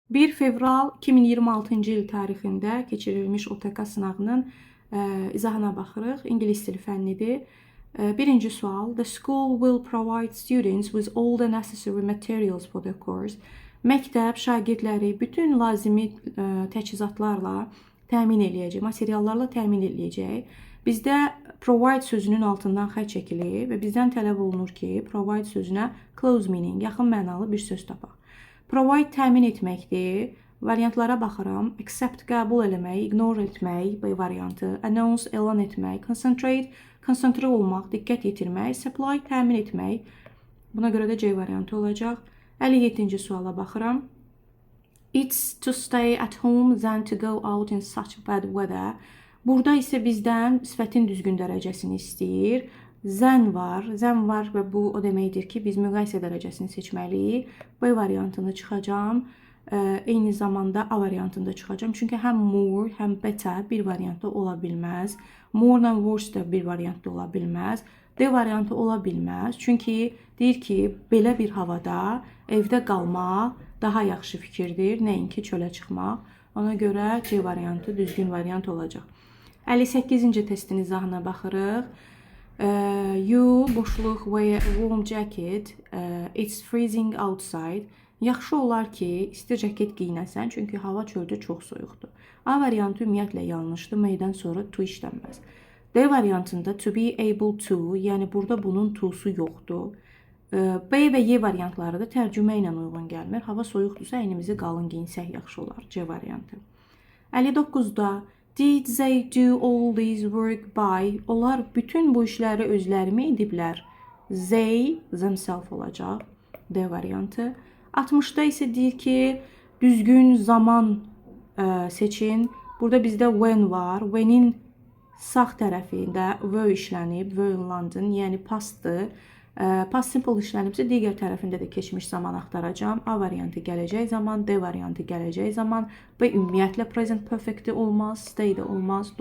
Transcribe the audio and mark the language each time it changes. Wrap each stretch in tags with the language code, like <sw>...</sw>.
<az>1 fevral 2026-cı il tarixində keçirilmiş OTK sınağının izahına baxırıq. İngilis dili fənnidir. Birinci sual.</az> <en>The school will provide students with all the necessary materials for the course.</en> <az>Məktəb şagirdləri bütün lazımi təchizatlarla təmin eləyəcək, materiallarla təmin eləyəcək. Bizdə provide sözünün altından xətt çəkilir və bizdən tələb olunur ki, provide sözünə close meaning, yaxın mənalı bir söz tapaq. Provide təmin etməkdir. Variantlara baxıram. Accept qəbul eləmək, ignore etmək, B variantı. Announce elan etmək, concentrate konsantre olmaq, diqqət yetirmək, supply təmin etmək. Buna görə də C variantı olacaq. 57-ci suala baxıram.</az> <en>It's to stay at home than to go out in such bad weather.</en> <az>Burada isə bizdən sifətin düzgün dərəcəsini istəyir. Zən var və bu o deməkdir ki, biz müqayisə dərəcəsini seçməliyik. B variantını çıxacam. Eyni zamanda A variantında çıxacam. Çünki həm more, həm better bir variantda ola bilməz. More and worse da bir variantda ola bilməz. D variantı ola bilməz. Çünki deyir ki, belə bir havada evdə qalmaq daha yaxşı fikirdir, nəinki çölə çıxmaq. Ona görə C variantı düzgün variant olacaq. 58-ci testin izahına baxırıq.</az> <en>You boşluq wear a warm jacket. It's freezing outside.</en> <az>Yaxşı olar ki, isti ceket giyinəsən, çünki hava çöldə çox soyuqdur. A variantı ümumiyyətlə yanlışdır, meydən sonra to işlənməz. D variantında to be able to, yəni burada bunun to'su yoxdur. B və Y variantları da tərcümə ilə uyğun gəlmir. Hava soyuqdursa, əynimizi qalın giyinsək yaxşı olar. C variantı.</az> <en>59-da did they do all these work by?</en> <az>Onlar bütün bu işləri özlərimi ediblər. They, themselves olacaq. D variantı. 60'da ise deyir ki, düzgün zaman seçin. Burada bizdə when var. When'in sağ tərəfində were işlənib,</az> <en>were in London,</en> <az>yəni pastdır. Past simple işlənibsə, digər tərəfində də keçmiş zaman axtaracam. A variantı gələcək zaman, D variantı gələcək zaman. B ümumiyyətlə present perfect'i olmaz, stay də olmaz.</az>